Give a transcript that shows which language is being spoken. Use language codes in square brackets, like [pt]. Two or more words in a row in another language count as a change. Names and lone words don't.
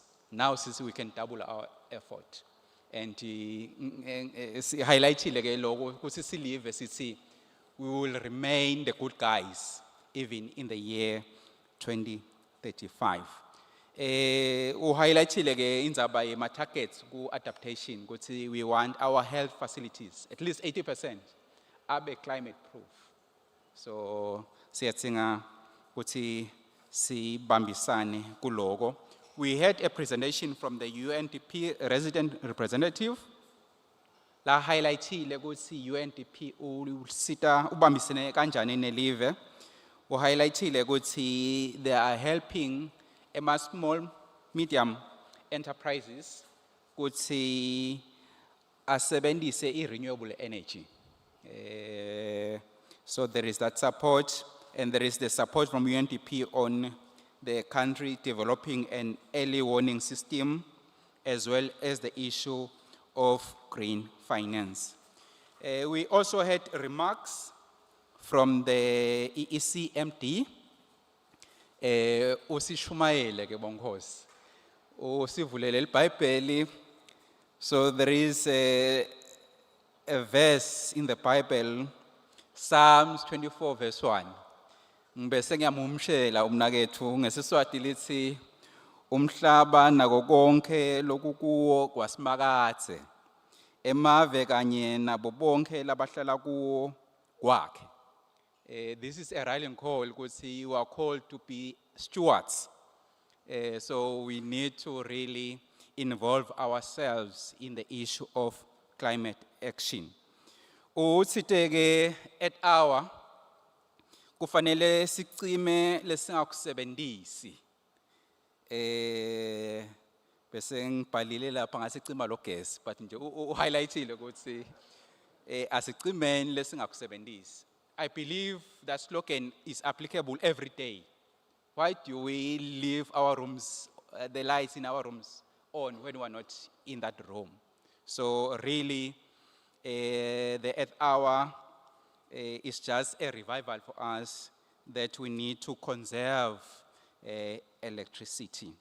[en] Now, since we can double our effort, and highlighting we will remain the good guys even in the year 2035. [ss] Highlighting inzaba yema targets ku adaptation. [en] We want our health facilities at least 80% abe climate proof. [ss] So siyatsinga ukuthi sibambisane kuloko. [en] We had a presentation from the UNDP resident representative. [ss] La highlightile ukuthi UNDP usita ubambisene kanjani nelive. Highlightile ukuthi [en] they are helping small medium enterprises [ss] ukuthi asebenzise [en] renewable energy. So there is that support, and there is the support from UNDP on the country developing an early warning system, as well as the issue of green finance. We also had remarks from the EEC MD, [ss] usishumayele ke bonkosi, usivulele iBhayibheli. [en] So there is a verse in the Bible, Psalms 24 verse 1. [ss] Ngibese ngiyamumshela umnakethu ngesiswati lithi umhlaba nako konke lokukuwo kwasimakathe emave kanye nabo bonke labahlala kuwo kwakhe. [en] This is a rallying call because you are called to be stewards. So we need to really involve ourselves in the issue of climate action. [ss] Utsitege at hour kufanele sicime lesingakusebenzisi. Bese ngibhalile lapha ngasicima lo gas, but nje highlightile ukuthi asicimeni lesingakusebenzisi. [en] I believe that slogan is applicable every day. Why do we leave our rooms, the lights in our rooms on when we are not in that room? So really, the Earth Hour is just a revival for us that we need to conserve electricity.